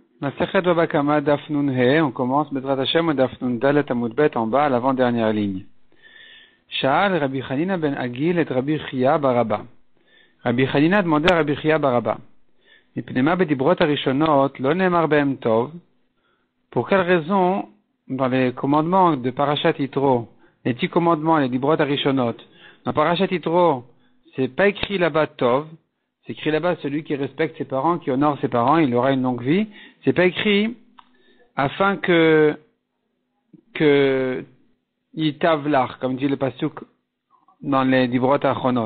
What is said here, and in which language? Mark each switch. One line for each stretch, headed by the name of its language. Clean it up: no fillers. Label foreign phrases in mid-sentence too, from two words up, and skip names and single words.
Hebrew: מסכת בבא קמא דף נון הא,
French: on commence
Hebrew: בעזרת השם דף נון דלת עמוד בית
French: en bas à l'avant-dernière ligne. Sha'al Rabbi Chanina ben Agil et Rabbi Chia Baraba. Rabbi Chanina demandait à Rabbi Chia Baraba.
Hebrew: מפני מה בדברות הראשונות לא נאמר בהם טוב.
French: Pour quelle raison, dans les commandements de Parashat Yitro, les 10 commandements, les
Hebrew: דברות הראשונות,
French: dans Parashat Yitro, c'est pas écrit là-bas tov. C'est écrit là-bas celui qui respecte ses parents, qui honore ses parents, il aura une longue vie. C'est pas écrit afin que yitavlach, comme dit le pasuk dans les
Hebrew: דברות האחרונות.